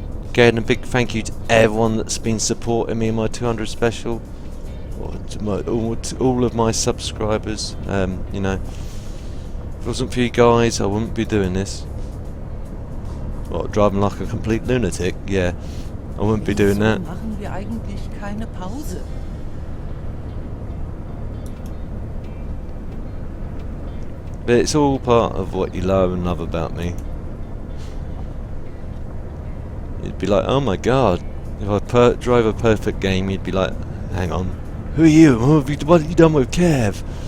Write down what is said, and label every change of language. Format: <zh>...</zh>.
<en>Again, a big thank you to everyone that's been supporting me in my 200 special. Or to all of my subscribers. You know, if it wasn't for you guys, I wouldn't be doing this. What, driving like a complete lunatic? Yeah, I wouldn't be doing that.</en> <de>Machen wir eigentlich keine Pause?</de> <en>But it's all part of what you love and love about me. You'd be like, oh my god, if I drive a perfect game, you'd be like, hang on, who are you? What have you done with Kev?</en>